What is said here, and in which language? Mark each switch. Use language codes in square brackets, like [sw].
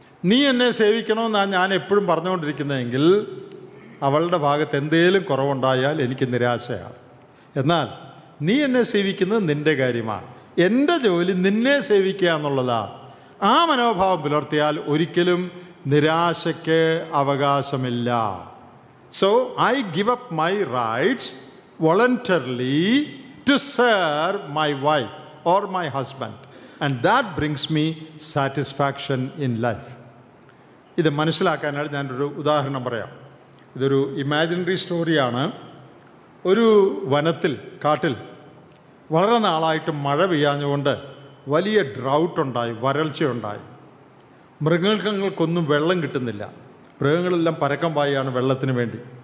[ml] നീ എന്നെ സേവിക്കണമെന്നാണ് ഞാൻ എപ്പോഴും പറഞ്ഞുകൊണ്ടിരിക്കുന്നതെങ്കിൽ അവളുടെ ഭാഗത്ത് എന്തേലും കുറവുണ്ടായാൽ എനിക്ക് നിരാശയാണ്. എന്നാൽ നീ എന്നെ സേവിക്കുന്നത് നിൻ്റെ കാര്യമാണ്, എൻ്റെ ജോലി നിന്നെ സേവിക്കുക എന്നുള്ളതാണ്. ആ മനോഭാവം പുലർത്തിയാൽ ഒരിക്കലും നിരാശയ്ക്ക് അവകാശമില്ല. [en] So I give up my rights voluntarily to serve my wife or my husband, and that brings me satisfaction in life. [ml] ഇത് മനസ്സിലാക്കാനായിട്ട് ഞാനൊരു ഉദാഹരണം പറയാം. ഇതൊരു ഇമാജിനറി സ്റ്റോറിയാണ്. ഒരു വനത്തിൽ, കാട്ടിൽ വളരെ നാളായിട്ട് മഴ പെയ്യാഞ്ഞുകൊണ്ട് വലിയ ഡ്രൗട്ടുണ്ടായി, വരൾച്ചയുണ്ടായി. മൃഗങ്ങൾക്കൊന്നും വെള്ളം കിട്ടുന്നില്ല. മൃഗങ്ങളെല്ലാം പരക്കം പായാണ് വെള്ളത്തിന് വേണ്ടി.